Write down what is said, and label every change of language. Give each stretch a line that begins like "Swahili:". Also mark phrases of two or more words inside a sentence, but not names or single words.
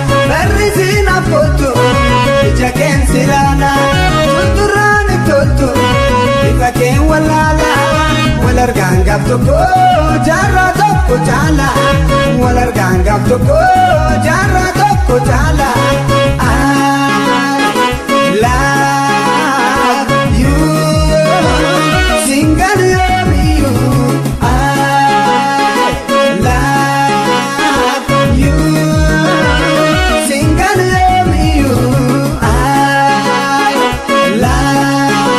Oromo: Barri si naaf kottu, ija keen si laala, tutturraan hin toltu, bifa keen walaala, wal argaan gaaf tokko, jaarraa tokko jaala, wal argaan Kan gaaf tokko jaarraa tokko caala.
English: I love you. Single love you. I love you. Single love you. I love